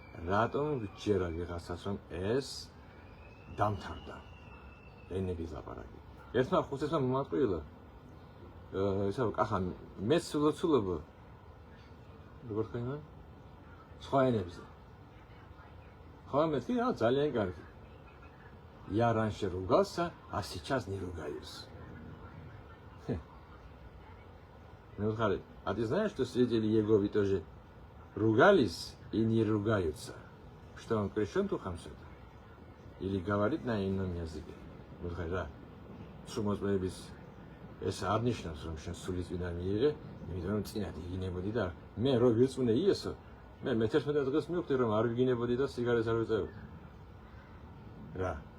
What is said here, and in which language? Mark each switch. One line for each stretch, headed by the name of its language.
Georgian: რატომ ვიჯერა ვიღაცას რომ ეს დამთავრდა ენების ლაპარაკი. ერთმა ხუთესმა მომატყუილა ისა კახა მეც ლოცულობა როგორ ხდება? სხვა ენებზე. ხო მეთქი რა ძალიან კარგი.
Russian: Я раньше ругался, а сейчас не ругаюсь. Ну, а ты знаешь, что свидетели Иеговы тоже ругались и не ругаются? Что он крещен Духом Святым? Или говорит на ином языке? Ну, да. Шумос бэбис.
Georgian: ეს არ ნიშნავს რომ შენ სულის ვიდან მიიღე, იმიტომ რომ წინათ იგინებოდი და მე რო ვირწმუნე იესო, მე მე-11 დღეს მივხვდი რომ არ ვიგინებოდი და სიგარეტს არ ვეწევდი. რა.